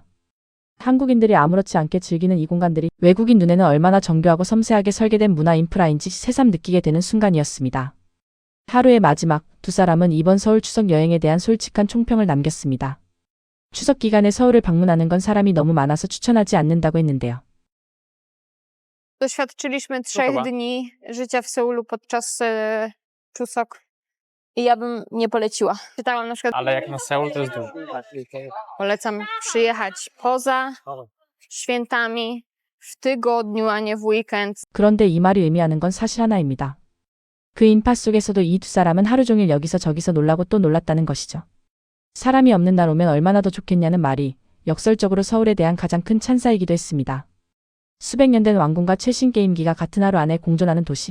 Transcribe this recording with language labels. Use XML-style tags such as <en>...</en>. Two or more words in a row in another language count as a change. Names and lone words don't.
<ko>한국인들이 아무렇지 않게 즐기는 이 공간들이 외국인 눈에는 얼마나 정교하고 섬세하게 설계된 문화 인프라인지 새삼 느끼게 되는 순간이었습니다. 하루의 마지막, 두 사람은 이번 서울 추석 여행에 대한 솔직한 총평을 남겼습니다. 추석 기간에 서울을 방문하는 건 사람이 너무 많아서 추천하지 않는다고 했는데요.</ko> <pl>Doświadczyliśmy 3 chyba. dni życia w Seulu podczas Chuseok i ja bym nie poleciła. Czytałam na przykład, Ale jak na Seul to jest dużo. polecam przyjechać poza świętami, w tygodniu, a nie w weekend.</pl> <ko>그런데 이 말이 의미하는 건 사실 하나입니다. 그 인파 속에서도 이 두 사람은 하루 종일 여기서 저기서 놀라고 또 놀랐다는 것이죠. 사람이 없는 날 오면 얼마나 더 좋겠냐는 말이 역설적으로 서울에 대한 가장 큰 찬사이기도 했습니다. 수백 년 된 왕궁과 최신 게임기가 같은 하루 안에 공존하는 도시.</ko>